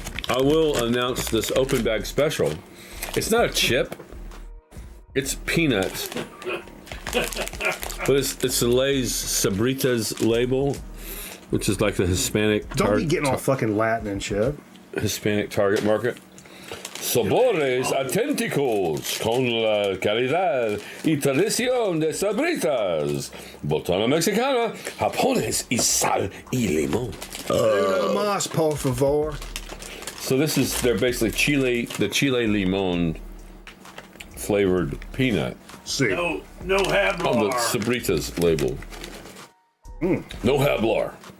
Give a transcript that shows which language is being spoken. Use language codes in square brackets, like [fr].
[en] I will announce this open bag special. It's not a chip. It's peanuts. But it's the Lay's Sabritas label, which is like the Hispanic. Don't be getting all fucking Latin and shit. Hispanic target market. [es] Sabores auténticos con la calidad y tradición de Sabritas. Botana mexicana, japones y sal y limón. Más, por favor. [en] So they're basically the chile limon flavored peanut. See. [es] No hablar. [en] On the Sabritas label. [es] No hablar.